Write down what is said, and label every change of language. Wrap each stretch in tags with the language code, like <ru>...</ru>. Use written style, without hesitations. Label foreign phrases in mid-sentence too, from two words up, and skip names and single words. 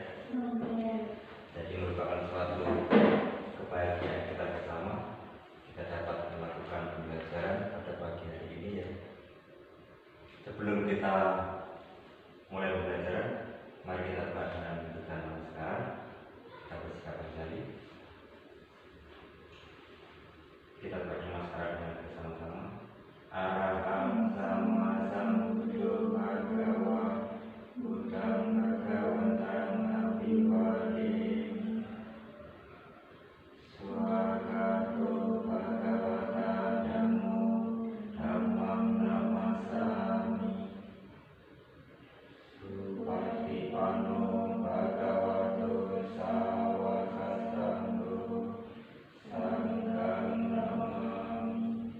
<id>Jadi merupakan suatu kebahagiaan kita bersama, kita dapat melakukan pembelajaran pada pagi hari ini ya. Sebelum kita mulai pembelajaran, mari kita buka dengan bacaan namaskara. Kita bersikap kembali. Kita baca namaskara dengan bersama-sama.</id> <pi>Araham sama sambuddho bhagava buddham bhagavatam abhivadehi. Swagato bhagavata dhammo dhammam namassami. Supatipanno bhagavato sawakasanggo sangham namami.</pi>